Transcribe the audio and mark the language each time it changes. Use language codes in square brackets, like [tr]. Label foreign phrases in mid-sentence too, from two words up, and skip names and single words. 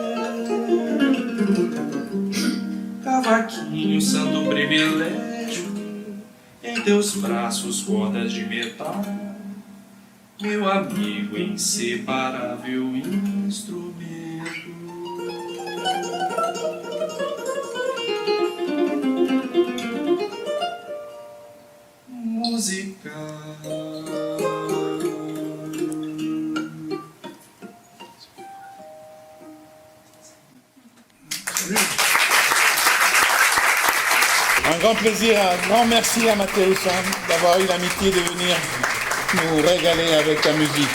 [pt] Cavaquinho, santo privilégio, em teus braços cordas de metal, meu amigo, inseparável instrumento. Musical. [fr] Un grand plaisir, un grand merci à Mathéus d'avoir eu l'amitié de venir nous régaler avec la musique.